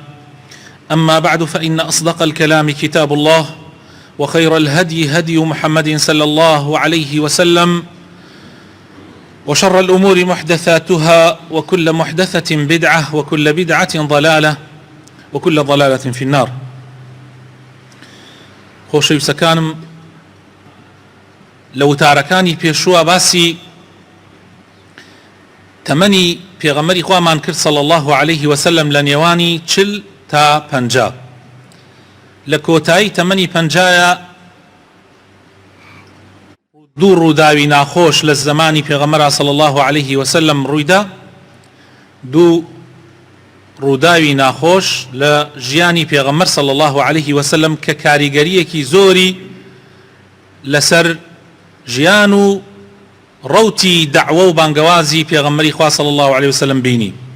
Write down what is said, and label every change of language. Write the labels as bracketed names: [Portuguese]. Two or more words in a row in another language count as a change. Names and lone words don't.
[Arabic] أما بعد، فإن أصدق الكلام كتاب الله، وخير الهدي هدي محمد صلى الله عليه وسلم، وشر الأمور محدثاتها، وكل محدثة بدعة، وكل بدعة ضلالة، وكل ضلالة في النار. [Central Kurdish] خۆشەویستەکانم، لە وتارەکانی پێشووە باسی تەمەنی پێغەمبەری خوامان کرد [Arabic] صلى الله عليه وسلم [Central Kurdish] لە نێوانی 40 تا 50. لە کۆتایی تەمەنی 50 دوو ڕووداوی ناخۆش لە زمانی پێغەمبەر [Arabic] صلی الله عليه وسلم [Central Kurdish] ڕوویدا. دوو ڕووداوی ناخۆش لە ژیانی پێغەمبەر [Arabic] صلی الله عليه وسلم [Central Kurdish] کە کاریگەریەکی زۆری لەسەر ژیان و ڕەوتی دەعوە و بانگەوازی پێغەمبەری خوا [Arabic] صلی الله عليه وسلم [Central Kurdish] بینی.